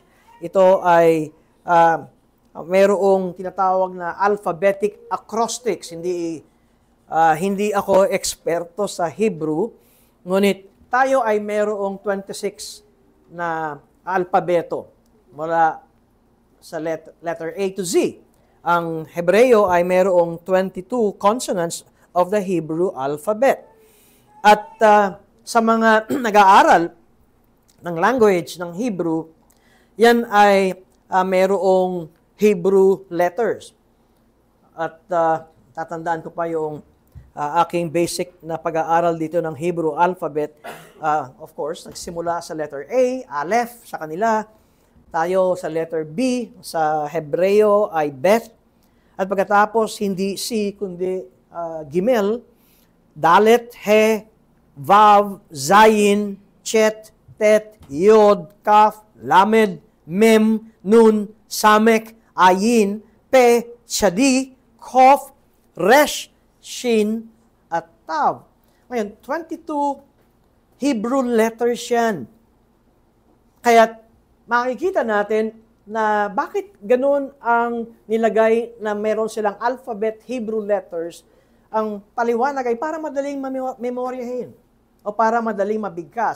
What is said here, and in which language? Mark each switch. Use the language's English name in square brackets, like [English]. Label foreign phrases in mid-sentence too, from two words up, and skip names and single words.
[Filipino] Ito ay mayroong tinatawag na [English] alphabetic acrostics. [Filipino] Hindi ako eksperto sa Hebrew, ngunit tayo ay mayroong 26 na alpabeto mula sa [English] letter A to Z. [Filipino] Ang Hebreo ay mayroong 22 [English] consonants of the Hebrew alphabet. [Filipino] At sa mga nag-aaral ng language ng Hebrew, yan ay mayroong [English] Hebrew letters. [Filipino] At tatandaan ko pa yung aking basic na pag-aaral dito ng [English] Hebrew alphabet. Of course, [Filipino] nagsimula sa letter A, Aleph sa kanila. Tayo sa letter B, sa Hebreo ay Bet. At pagkatapos, hindi C, kundi Gimel, Dalet, He, Vav, Zayin, Chet, Tet, Yod, Kaf, Lamed, Mem, Nun, Samek, Ayin, Pe, Shadi, Kof, Resh, Shin, at Tav. Ngayon, 22 [English] Hebrew letters [Filipino] yan. Kaya makikita natin na bakit ganun ang nilagay na meron silang [English] alphabet Hebrew letters. [Filipino] Ang paliwanag ay para madaling memoryahin o para madaling mabigkas.